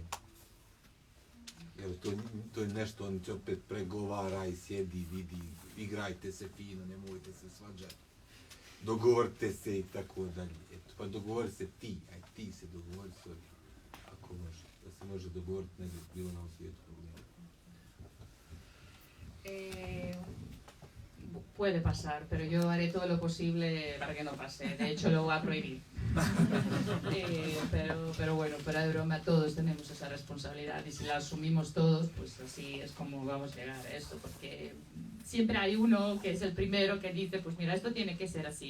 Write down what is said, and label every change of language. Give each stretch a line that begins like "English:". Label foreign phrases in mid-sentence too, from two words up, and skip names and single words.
Bosnian: Jer to je nešto, oni će opet pregovaraj, sjedi, vidi, igrajte se fino, nemojte se svađati, dogovorite se i tako dalje. Eto, pa dogovori se ti, aj ti se dogovori s ovim, ako može, da se može dogovoriti, ne bi bilo na ovom svijetu problema.
Spanish: Puede pasar, pero yo haré todo lo posible para que no pase. De hecho, lo voy a prohibir. Pero bueno, fuera de broma, todos tenemos esa responsabilidad y si la asumimos todos, pues así es como vamos a llegar a esto, porque siempre hay uno que es el primero que dice, pues mira, esto tiene que ser así.